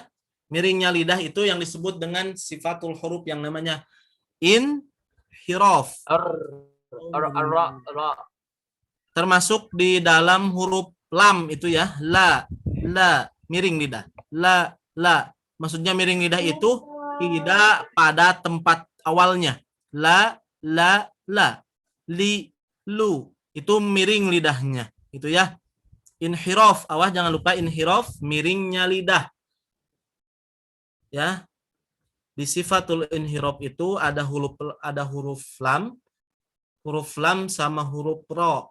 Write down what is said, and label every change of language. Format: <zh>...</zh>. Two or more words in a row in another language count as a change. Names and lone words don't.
<id>Miringnya lidah itu yang disebut dengan</id> <ar>صفات الحروف</ar> <id>yang namanya inhiraf. Termasuk di dalam huruf lam itu ya, la, miring lidah. La. Maksudnya miring lidah itu tidak pada tempat awalnya. La, li, lu. Itu miring lidahnya. Itu ya. Inhiraf, awas jangan lupa inhiraf, miringnya lidah. Ya. Di</id> <ar>صفة الانحراف</ar> <id>itu ada huruf lam sama huruf ro.</id>